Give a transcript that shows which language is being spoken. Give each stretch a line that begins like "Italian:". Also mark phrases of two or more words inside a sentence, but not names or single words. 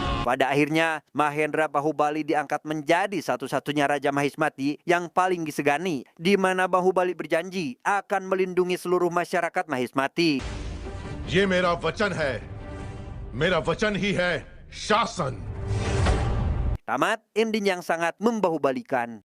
Indonesian: Pada akhirnya, Mahendra Bahubali diangkat menjadi satu-satunya Raja Mahismati yang paling disegani, di mana Bahubali berjanji akan melindungi seluruh masyarakat Mahismati.
Hindi: ये मेरा वचन ही है शासन।
Indonesian: Tamat ending yang sangat membahubalikan.